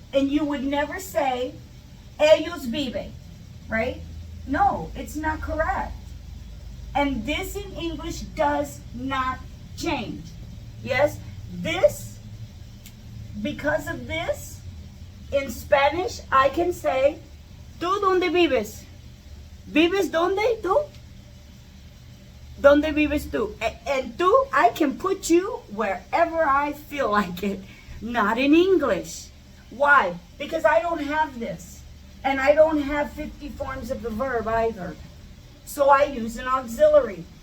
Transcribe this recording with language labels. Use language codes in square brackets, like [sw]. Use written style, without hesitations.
[en] And you would never say, [es] ellos viven, [en] right? No, it's not correct. And this in English does not change. Yes, this, because of this, In Spanish, I can say, [es] ¿tú dónde vives? ¿Vives dónde? ¿Tú? ¿Dónde vives tú? [en] And tú, I can put you wherever I feel like it. Not in English. Why? Because I don't have this. And I don't have 50 forms of the verb either. So I use an auxiliary.